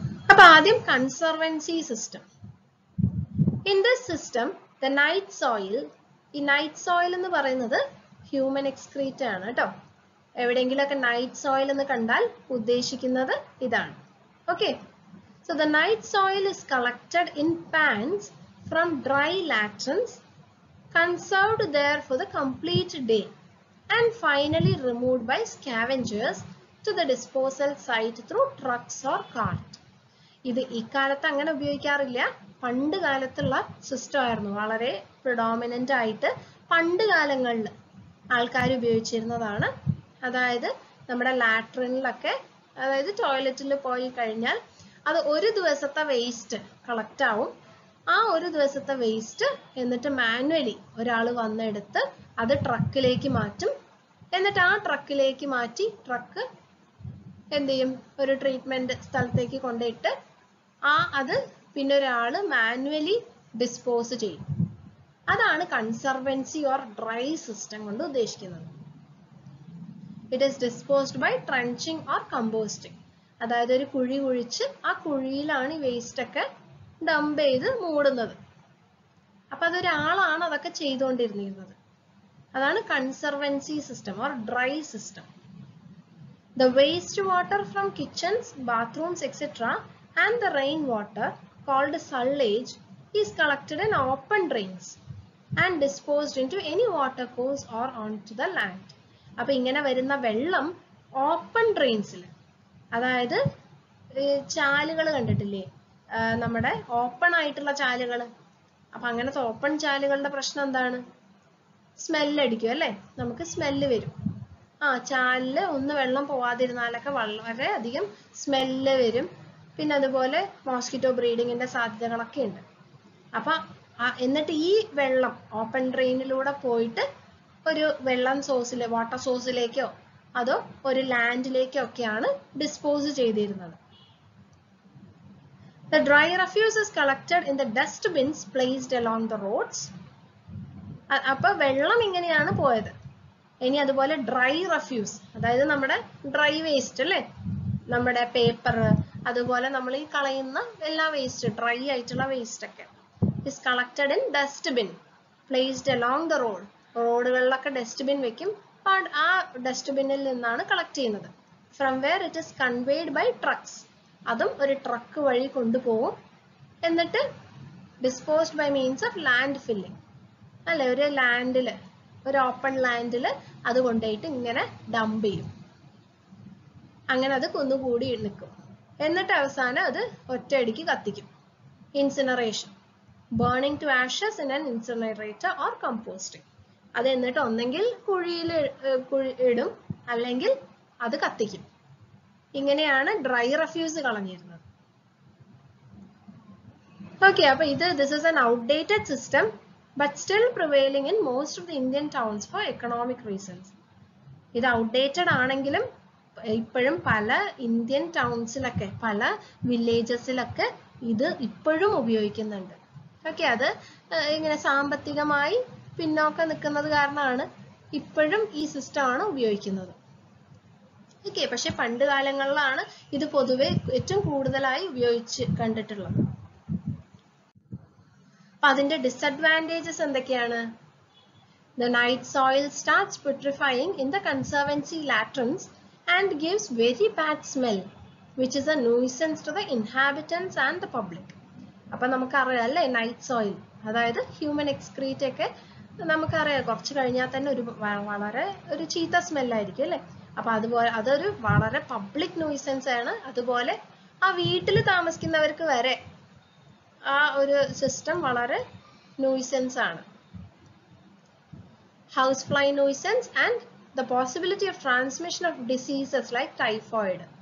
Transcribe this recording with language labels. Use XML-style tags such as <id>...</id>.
<ml>അപ്പൊ ആദ്യം conservancy system.</ml> <en>in this system the night soil,</en> <ml>ഈ നൈറ്റ് സോയിൽ എന്ന് പറയുന്നത് ഹ്യൂമൻ എക്സ്ക്രീറ്റ ആണ് കേട്ടോ. എവിടെയെങ്കിലുമൊക്കെ നൈറ്റ് സോയിൽ എന്ന് കണ്ടാൽ ഉദ്ദേശിക്കുന്നത് ഇതാണ്. Okay.</ml> <en>So the night soil is collected in pans from dry latrines, conserved there for the complete day and finally removed by scavengers to the disposal site through trucks or cart.</en> <ml>ഇത് ഇക്കാലത്ത് അങ്ങനെ ഉപയോഗിക്കാറില്ല. പണ്ട് കാലത്തുള്ള system ആയിരുന്നു. വളരെ predominant ആയിട്ട് പണ്ട് കാലങ്ങളിൽ ആൾക്കാർ ഉപയോഗിച്ചിരുന്നതാണ്. അതായത് നമ്മുടെ ലാട്രിനിലൊക്കെ, അതായത് ടോയ്ലറ്റിൽ പോയി കഴിഞ്ഞാൽ അത് ഒരു ദിവസത്തെ വേസ്റ്റ് കളക്ട് ആവും. ആ ഒരു ദിവസത്തെ വേസ്റ്റ് എന്നിട്ട് മാനുവലി ഒരാൾ വന്നെടുത്ത് അത് ട്രക്കിലേക്ക് മാറ്റും. എന്നിട്ട് ആ ട്രക്കിലേക്ക് മാറ്റി ട്രക്ക് എന്ത് ചെയ്യും, ഒരു ട്രീറ്റ്മെന്റ് സ്ഥലത്തേക്ക് കൊണ്ടിട്ട് അത് പിന്നെ ഒരാൾ മാനുവലി ഡിസ്പോസ് ചെയ്യും. അതാണ് കൺസർവൻസി ഓർ ഡ്രൈ സിസ്റ്റം കൊണ്ട് ഉദ്ദേശിക്കുന്നത്.</ml> <en>It is disposed by trenching or composting.</en> <ml>അതായത് ഒരു കുഴി കുഴിച്ച് ആ കുഴിയിലാണ് ഈ വേസ്റ്റ് ഒക്കെ ഡംപ് ചെയ്ത് മൂടുന്നത്. അപ്പൊ അതൊരാളാണ് അതൊക്കെ ചെയ്തുകൊണ്ടിരുന്നത്. അതാണ് conservancy system or dry system.</ml> <en>The wastewater from kitchens, bathrooms, etc. and the rainwater called sullage is collected in open drains and disposed into any water course or onto the land.</en> <ml>അപ്പോൾ ഇങ്ങനെ വരുന്ന വെള്ളം open ഡ്രെയിൻസിൽ, അതായത് ചാലുകൾ കണ്ടിട്ടില്ലേ, നമ്മുടെ open ആയിട്ടുള്ള ചാലുകൾ. അപ്പം അങ്ങനത്തെ ഓപ്പൺ ചാലുകളുടെ പ്രശ്നം എന്താണ്? സ്മെല്ലടിക്കും അല്ലേ, നമുക്ക് സ്മെല്ല് വരും. ചാലില് ഒന്ന് വെള്ളം പോവാതിരുന്നാലൊക്കെ വളരെ അധികം സ്മെല്ല് വരും. പിന്നെ അതുപോലെ മോസ്കിറ്റോ ബ്രീഡിങ്ങിന്റെ സാധ്യതകളൊക്കെ ഉണ്ട്. അപ്പൊ എന്നിട്ട് ഈ വെള്ളം ഓപ്പൺ ഡ്രെയിനിലൂടെ പോയിട്ട് ഒരു വെള്ളം സോഴ്സിലെ വാട്ടർ സോഴ്സിലേക്കോ അതോ ഒരു ലാൻഡിലേക്കോ ഒക്കെയാണ് ഡിസ്പോസ് ചെയ്തിരുന്നത്.</ml> <en>The dry refuse is collected in the dust bins placed along the roads.</en> <ml>അപ്പൊ വെള്ളം ഇങ്ങനെയാണ് പോയത്. ഇനി അതുപോലെ ഡ്രൈ റെഫ്യൂസ്, അതായത് നമ്മുടെ ഡ്രൈ വേസ്റ്റ് അല്ലേ, നമ്മുടെ പേപ്പർ, അതുപോലെ നമ്മൾ ഈ കളയുന്ന എല്ലാ വേസ്റ്റ്, ഡ്രൈ ആയിട്ടുള്ള വേസ്റ്റ് ഒക്കെ</ml> <en>is collected in dustbin placed along the road.</en> <ml>റോഡുകളിലൊക്കെ dustbin വെക്കും. ആ ഡസ്റ്റ്ബിന്നിൽ നിന്നാണ് കളക്ട് ചെയ്യുന്നത്.</ml> <en>From where it is conveyed by trucks.</en> <ml>അതും ഒരു ട്രക്ക് വഴി കൊണ്ടുപോകും. എന്നിട്ട്</ml> <en>disposed by means of land filling.</en> <ml>അല്ലെ, ഒരു ലാൻഡില്, ഒരു ഓപ്പൺ ലാൻഡിൽ അത് കൊണ്ടുപോയിട്ട് ഇങ്ങനെ ഡംപ് ചെയ്യും. അങ്ങനെ അത് കുന്നുകൂടി നിൽക്കും. എന്നിട്ട് അവസാനം അത് ഒറ്റയടിക്ക് കത്തിക്കും.</ml> <en>Incineration, burning to ashes in an incinerator or composting.</en> <ml>അത് എന്നിട്ട് ഒന്നെങ്കിൽ കുഴിയിൽ ഇടും, അല്ലെങ്കിൽ അത് കത്തിക്കും. ഇങ്ങനെയാണ് ഡ്രൈ റെഫ്യൂസ് കളഞ്ഞിരുന്നത്. ഓക്കെ, അപ്പൊ</ml> <en>this is an outdated system but still prevailing in most of the Indian towns for economic reasons.</en> <ml>ഇത് ഔട്ട്ഡേറ്റഡ് ആണെങ്കിലും ഇപ്പോഴും പല ഇന്ത്യൻ ടൗൺസിലൊക്കെ, പല വില്ലേജസിലൊക്കെ ഇത് ഇപ്പോഴും ഉപയോഗിക്കുന്നുണ്ട്. ഓക്കെ, അത് ഇങ്ങനെ സാമ്പത്തികമായി പിന്നോക്കം നിൽക്കുന്നത് കാരണമാണ് ഇപ്പോഴും ഈ സിസ്റ്റമാണ് ഉപയോഗിക്കുന്നത്. ഓക്കെ, പക്ഷെ പണ്ട് കാലങ്ങളിലാണ് ഇത് പൊതുവെ ഏറ്റവും കൂടുതലായി ഉപയോഗിച്ച് കണ്ടിട്ടുള്ളത്. അപ്പൊ അതിന്റെ ഡിസഡ്വാൻറ്റേജസ് എന്തൊക്കെയാണ്?</ml> <en>The night soil starts putrefying in the conservancy latrines and gives very bad smell, which is a nuisance to the inhabitants and the public.</en> <ml>അപ്പൊ നമുക്കറിയാം അല്ലേ, നൈറ്റ് സോയിൽ, അതായത് ഹ്യൂമൻ എക്സ്ക്രീറ്റ് ഒക്കെ നമുക്കറിയാം, കുറച്ച് കഴിഞ്ഞാൽ തന്നെ വളരെ ഒരു ചീത്ത സ്മെല്ലായിരിക്കും അല്ലേ. അപ്പൊ അതുപോലെ അതൊരു വളരെ പബ്ലിക് ന്യൂസൻസ് ആണ്. അതുപോലെ ആ വീട്ടിൽ താമസിക്കുന്നവർക്ക് വരെ ആ ഒരു സിസ്റ്റം വളരെ ന്യൂസൻസ് ആണ്.</ml> <en>Housefly nuisance and the possibility of transmission of diseases like typhoid.</en>